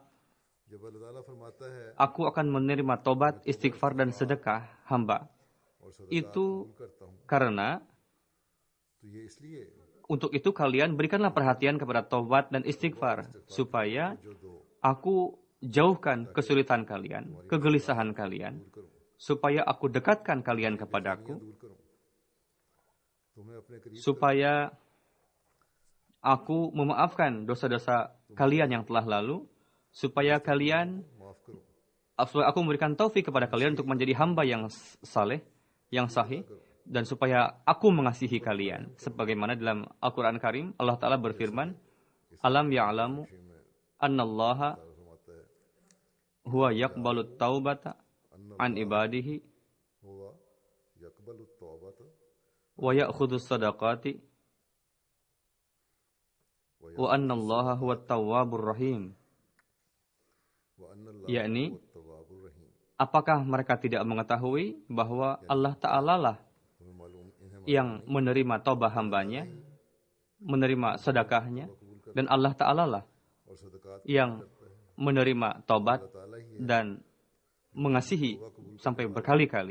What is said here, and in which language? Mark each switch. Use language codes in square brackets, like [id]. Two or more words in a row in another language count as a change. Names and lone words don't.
[hi] जब अल्लाह ताला फरमाता है [id] aku akan menerima tobat, istighfar, dan sedekah hamba, [hi] और सदा [id] itu [hi] करता हूँ, [id] karena [hi] तो ये इसलिए [id] untuk itu kalian berikanlah perhatian kepada tobat dan istighfar, supaya [hi] जो दो [id] aku jauhkan kesulitan kalian, kegelisahan kalian, supaya aku dekatkan kalian kepadaku, [hi] दूर करूँ, तुम्हें अपने करीब [id] supaya aku memaafkan dosa-dosa kalian yang telah lalu, supaya kalian, [hi] माफ करूँ, [id] supaya aku memberikan taufik kepada kalian untuk menjadi hamba yang saleh, yang sahih, dan supaya aku mengasihi kalian. Sebagaimana dalam Al-Quran Karim, Allah Ta'ala berfirman, [ar] ألم يعلموا أن الله هو يقبل التوبة عن عباده ويأخذ الصدقات وأن الله هو التواب الرحيم. [id] Yakni, apakah mereka tidak mengetahui bahwa Allah Ta'ala lah yang menerima taubah hambanya, menerima sedekahnya, dan Allah Ta'ala lah yang menerima taubat dan mengasihi sampai berkali-kali.